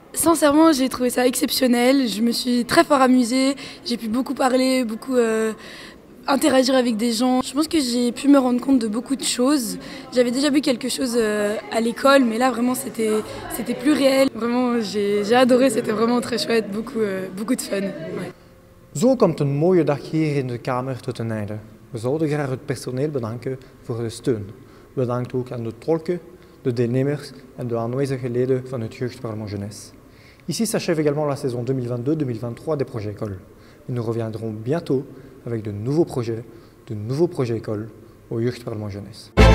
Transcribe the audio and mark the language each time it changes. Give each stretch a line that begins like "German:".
French: Sincèrement, j'ai trouvé ça exceptionnel. Je me suis très fort amusée. J'ai pu beaucoup parler, beaucoup interagir avec des gens. Je pense que j'ai pu me rendre compte de beaucoup de choses. J'avais déjà vu quelque chose à l'école, mais là vraiment c'était plus réel. Vraiment, j'ai adoré, c'était vraiment très chouette, beaucoup de fun. Ouais.
Dutch: Zo komt een mooie dag hier in de Kamer tot een einde. We zouden graag het personeel bedanken voor de steun. Bedankt ook aan de tolken, de deelnemers en de aanwezige leden van het Jeugdparlement Jeunesse.
French: Ici s'achève également la saison 2022-2023 des projets écoles. Nous reviendrons bientôt avec de nouveaux projets écoles au Jeugdparlement Jeunesse.